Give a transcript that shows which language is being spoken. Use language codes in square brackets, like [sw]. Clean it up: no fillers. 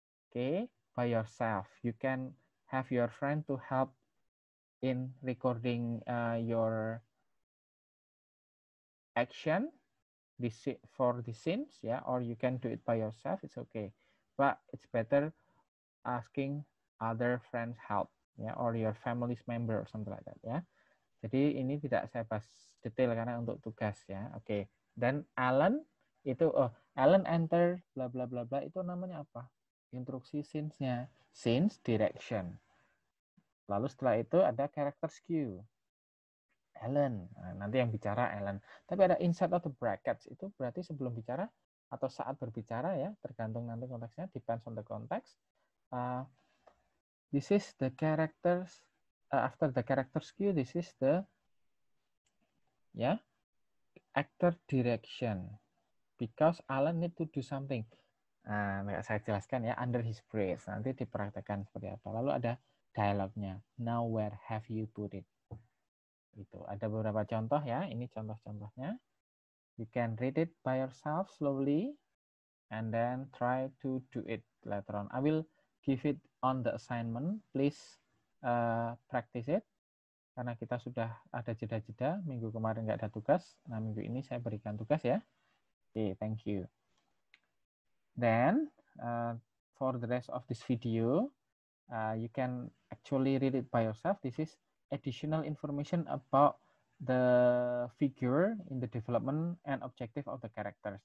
[en] Okay, by yourself. You can have your friend to help in recording your action for the scenes, yeah, or you can do it by yourself. It's okay, but it's better asking other friends help, ya, or your family's member or something like that, ya. [id] Jadi ini tidak saya bahas detail karena untuk tugas, ya. Oke. Dan Alan itu, Alan enter bla bla bla bla itu namanya apa? Instruksi scenes-nya, scenes direction. Lalu setelah itu ada character cue. Alan, nah, nanti yang bicara Alan. Tapi ada [en] inside of the brackets, [id] itu berarti sebelum bicara atau saat berbicara ya, tergantung nanti konteksnya, [en] depends on the context. This is the characters, after the character cue, this is the actor direction. Because Alan need to do something. [id] Nah, saya jelaskan ya, [en] under his breath. [id] Nanti dipraktekkan seperti apa. Lalu ada dialognya. [en] Now where have you put it? [id] Itu ada beberapa contoh ya. Ini contoh-contohnya. [en] You can read it by yourself slowly and then try to do it later on. I will give it on the assignment. Please practice it. [id] Karena kita sudah ada jeda-jeda. Minggu kemarin nggak ada tugas. Nah, minggu ini saya berikan tugas ya. [en] Okay, thank you. Then, for the rest of this video, you can actually read it by yourself. This is additional information about the figure in the development and objective of the characters.